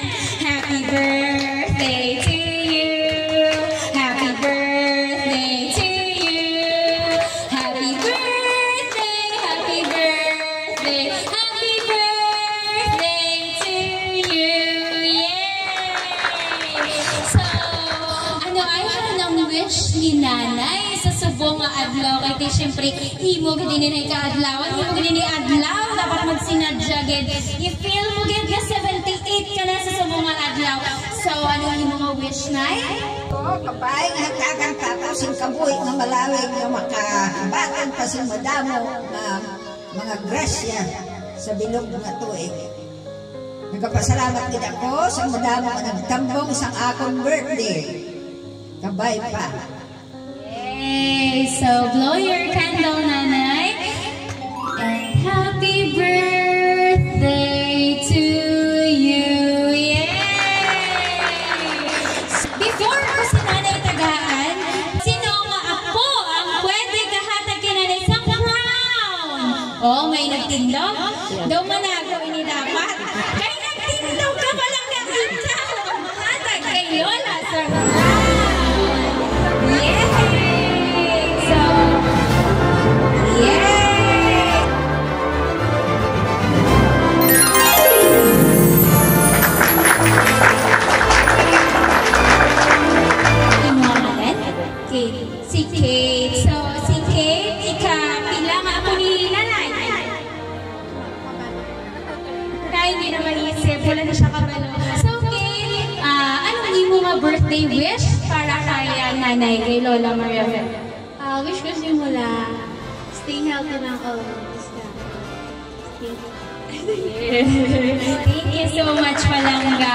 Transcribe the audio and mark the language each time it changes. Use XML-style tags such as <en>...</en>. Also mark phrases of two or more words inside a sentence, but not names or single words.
<en>Happy birthday to you. Happy birthday to you. Happy birthday, happy birthday, happy birthday to you. Yay!</en> <hil>So, ano ay hanang wish ni Nanay sa subong nga adlaw kay ti syempre imo gid ni kaadlawan imo gid ni adlaw dapat magsinadya gid i-feel mo gid nga 78 ka na sa subong nga adlaw. So ano imo nga wish Nay? Kapay nga kagang tapos kabuhi nga malawig nga makabatan pa si madamo nga mga grasya sa bilog nga tuig. Nagpasalamat gid ako sa madamo nga nagtambong sa akong birthday. Kabay pa. Yay!</hil> <en>So blow your candle, Nanay. And happy birthday to you. Yay!</en> <hil>Before ko si Nanay tagaan, sino nga apo ang pwede kahatag kay Nanay sa crown? Oh, may nagtindog? Daw manago ini dapat. Kay nagtindog ka palang kakanta. Mahatag kay Lola sa crown. Yay! So, yay! Si Kate. So, si Kate, pila nga ako ni Nanay. Kaya hindi na maisip, wala na siya kabalo. So, Kate, anong imo nga</hil> <en>birthday wish</en> <hil>para kay Nanay, kay Lola Maria Fe? Wish ko simula,</hil> <en>stay healthy</en> <hil>ng always.</hil> <en>Thank you so much,</en> <hil>Palangga.</hil>